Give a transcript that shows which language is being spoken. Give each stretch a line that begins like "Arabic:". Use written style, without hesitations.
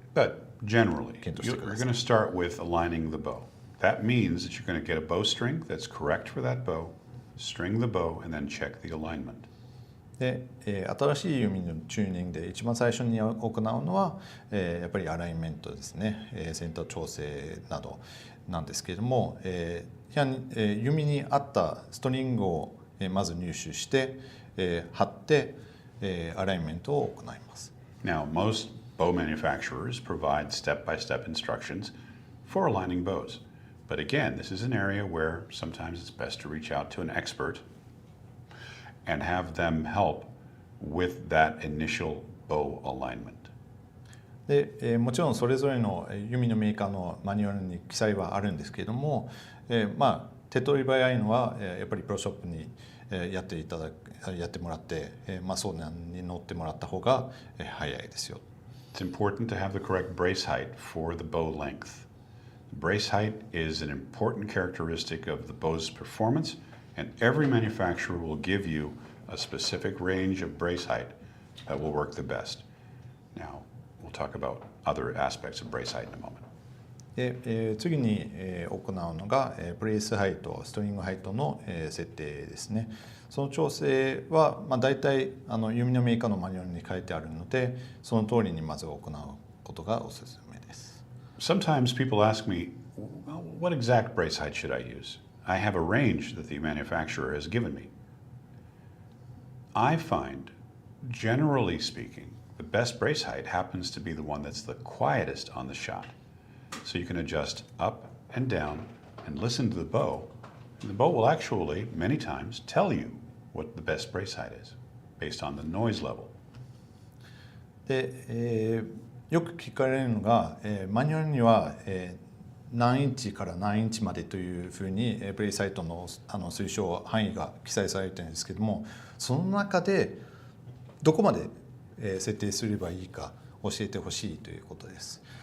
English: But generally, you're going to start with aligning the bow. That means that you're going to get a bowstring that's correct for that bow, string the bow, and then check the alignment.
Japanese: で、新しい弓のチューニングで一番最初に行うのは、やっぱりアライメントですね、センター調整などなんですけれども、弓に合ったストリングをまず入手して、貼って、アライメントを行います。
English: Now, most bow manufacturers provide step-by-step instructions for aligning bows. But again, this is an area where sometimes it's best to reach out to an expert and have them help with that initial bow alignment.
Japanese: で、もちろんそれぞれの弓のメーカーのマニュアルに記載はあるんですけれども、手っ取り早いのはやっぱりプロショップにやってもらって、相談に乗ってもらった方が早いですよ。
English: It's important to have the correct brace height for the bow length. Brace height is an important characteristic of the bow's performance, and every manufacturer will give you a specific range of brace height that will work the best. Now, we'll talk about other aspects of brace height in a moment.
Japanese: で、次に行うのがブレースハイト、ストリングハイトの設定ですね。その調整は大体弓のメーカーのマニュアルに書いてあるので、その通りにまず行うことがおすすめです。
English: Sometimes people ask me, well, what exact brace height should I use? I have a range that the manufacturer has given me. I find, generally speaking, the best brace height happens to be the one that's the quietest on the shot. So you can adjust up and down and listen to the bow. And the bow will actually, many times, tell you what the best brace height is based on the noise level.
Japanese: で、よく聞かれるのが、マニュアルには、何インチから何インチまでというふうにブレースハイトの推奨範囲が記載されているんですけども、その中でどこまで設定すればいいか教えてほしいということです。